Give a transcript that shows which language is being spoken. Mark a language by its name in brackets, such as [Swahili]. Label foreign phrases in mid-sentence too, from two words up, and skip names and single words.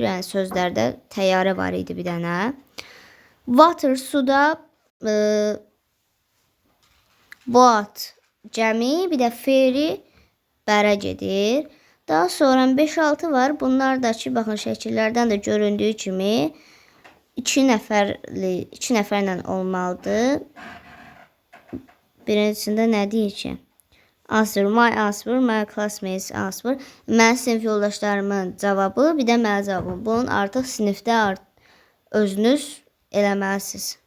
[Azerbaijani] Yəni sözlərdə təyyarə var idi bir dənə. Water, suda boat, gəmi, bir də ferry bərə gedir. Daha sonra 5-6 var. Bunlar da ki baxın şəkillərdən də göründüyü kimi 2 nəfərlə olmalıdır. Birincisində nə deyir ki? [English] Answer, my classmates answer. [Azerbaijani] Mən sinif yoldaşlarımın cavabı, bir də mənim cavabım. Bunun artıq sinifdə özünüz eləməlisiniz.